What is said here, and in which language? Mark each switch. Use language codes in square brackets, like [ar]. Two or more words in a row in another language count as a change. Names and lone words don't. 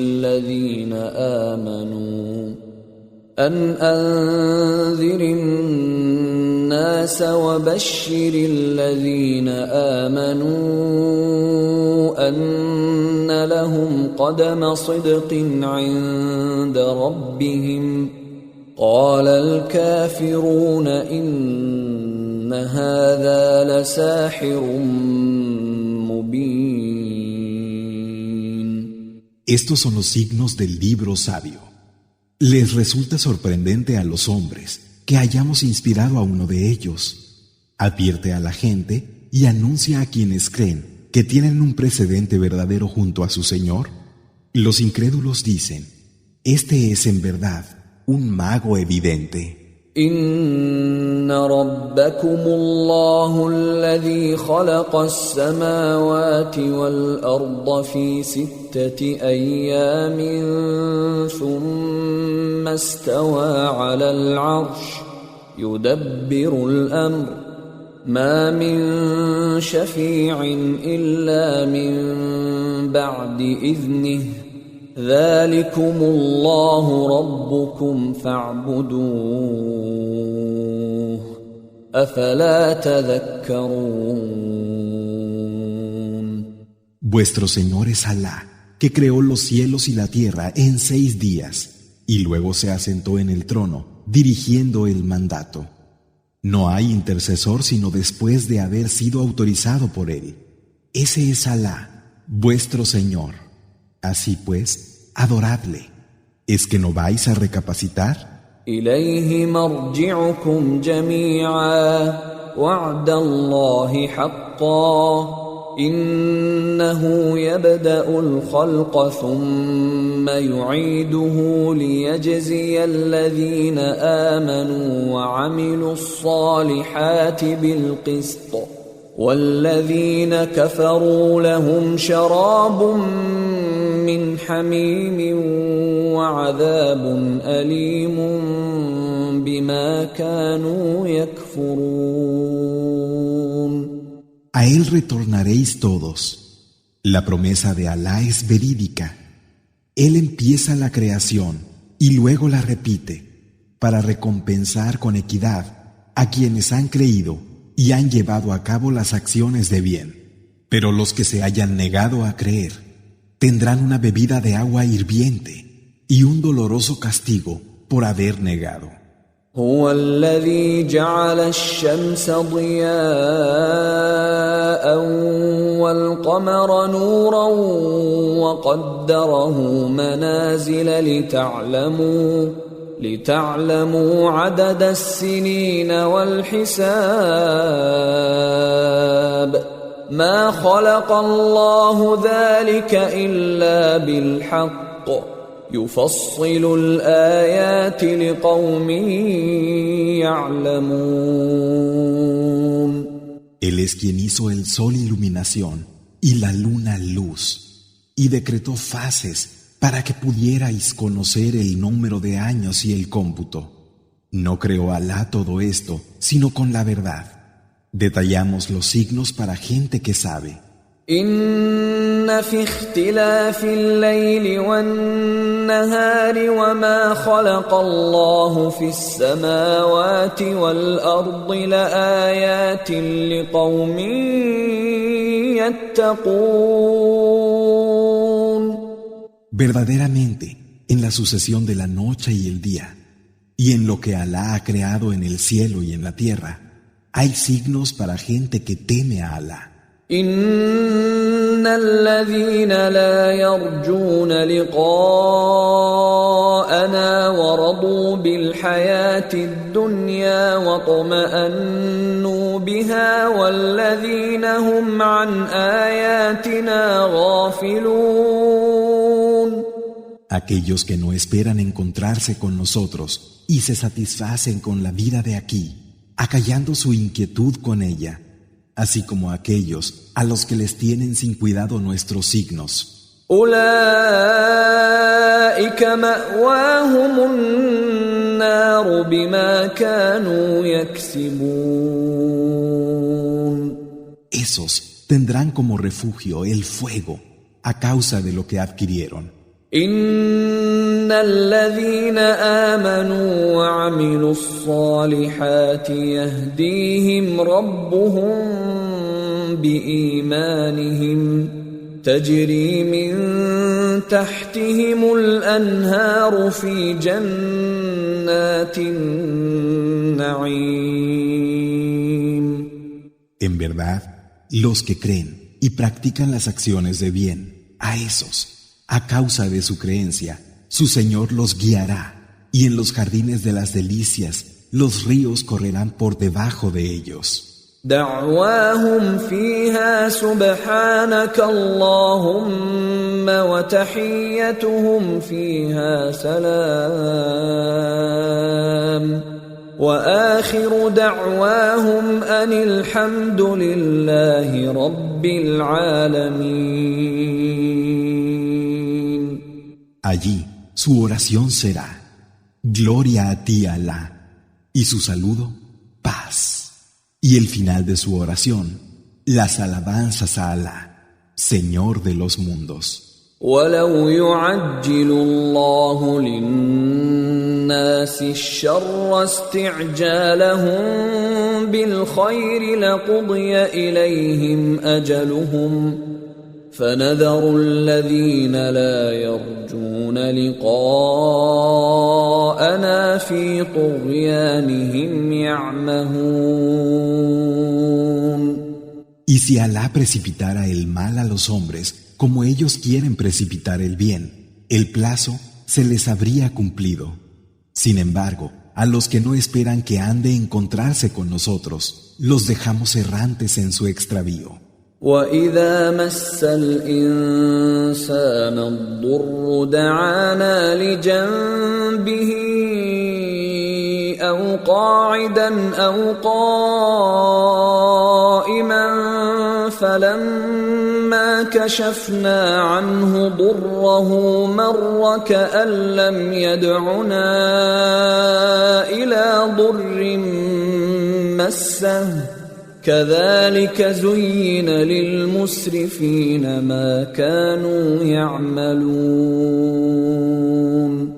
[ar] الذين آمنوا أن لهم قدم صدق عند ربهم قال الكافرون إن هذا لساحر مبين. [es] Estos son los signos del libro sabio. Les resulta sorprendente a los hombres que hayamos inspirado a uno de ellos. Advierte a la gente y anuncia a quienes creen que tienen un precedente verdadero junto a su Señor. Los incrédulos dicen: este es en verdad un mago evidente. [ar] إن ربكم الله الذي خلق السماوات والأرض في 6 أيام ثم استوى على العرش يدبر الأمر ما من شفيع إلا من بعد إذنه ذلكم الله ربكم فاعبدوه أفلا تذكرون. [es] Vuestro Señor es Alá, que creó los cielos y la tierra en 6 días, y luego se asentó en el trono, dirigiendo el mandato. No hay intercesor sino después de haber sido autorizado por él. Ese es Alá, vuestro Señor. Así pues, adoradle. ¿Es que no vais a recapacitar? [ar] إليه مرجعكم جميعا وعد الله حقا إنه يبدأ الخلق ثم يعيده ليجزي الذين آمنوا وعملوا الصالحات بالقسط والذين كفروا لهم شراب من حميم وعذاب أليم بما كانوا يكفرون. [es] A él retornaréis todos. La promesa de Alá es verídica. Él empieza la creación y luego la repite para recompensar con equidad a quienes han creído y han llevado a cabo las acciones de bien. Pero los que se hayan negado a creer tendrán una bebida de agua hirviente y un doloroso castigo por haber negado. [ar] هو الذي جعل الشمس ضياء والقمر نورا وقدره منازل لتعلموا عدد السنين والحساب ما خلق الله ذلك إلا بالحق يفصل الآيات لقوم يعلمون. [es] Él es quien hizo el sol iluminación y la luna luz, y decretó fases para que pudierais conocer el número de años y el cómputo. No creó Alá todo esto, sino con la verdad. Detallamos los signos para gente que sabe. [ar] إن في اختلاف الليل والنهار وما خلق الله في السماوات والأرض لآيات لقوم يتقون. [es] Verdaderamente, en la sucesión de la noche y el día, Y en lo que Alá ha creado en el cielo y en la tierra, hay signos para gente que teme a Alá. [ar] إن الذين لا يرجون لقاءنا ورضوا بالحياة الدنيا واطمأنوا بها والذين هم عن آياتنا غافلون. [es] Aquellos que no esperan encontrarse con nosotros y se satisfacen con la vida de aquí, acallando su inquietud con ella, así como aquellos a los que les tienen sin cuidado nuestros signos. [ar] أولئك مأواهم النار بما كانوا يكسبون. [es] Esos tendrán como refugio el fuego a causa de lo que adquirieron. [ar] إن الذين آمنوا وعملوا الصالحات يهديهم ربهم بإيمانهم تجري من تحتهم الأنهار في جنات النعيم. [es] En verdad, los que creen y practican las acciones de bien, a esos, a causa de su creencia, su Señor los guiará, y en los jardines de las delicias los ríos correrán por debajo de ellos. [ar] دعواهم فيها سبحانك اللهم وتحيتهم فيها سلام وآخر دعواهم أن الحمد لله رب العالمين. [es] Allí su oración será: Gloria a ti, Alá, y su saludo, paz. Y el final de su oración, las alabanzas a Alá, Señor de los mundos. [ar] ولو يعجل الله للناس الشر استعجالهم بالخير لقضي إليهم أجلهم فنذر الذين لا يرجون لقاءنا في طغيانهم يعمهون. [es] Y si Alá precipitara el mal a los hombres como ellos quieren precipitar el bien, el plazo se les habría cumplido. Sin embargo, a los que no esperan que han de encontrarse con nosotros, los dejamos errantes en su extravío. [ar] وَإِذَا مَسَّ الْإِنسَانَ الضُّرُّ دَعَانَا لِجَنبِهِ أَوْ قَاعِدًا أَوْ قَائِمًا فَلَمَّا كَشَفْنَا عَنْهُ ضُرَّهُ مَرَّ كَأَن لَّمْ يَدْعُنَا إِلَى ضُرٍّ مَّسَّهُ كذلك زين للمسرفين ما كانوا يعملون.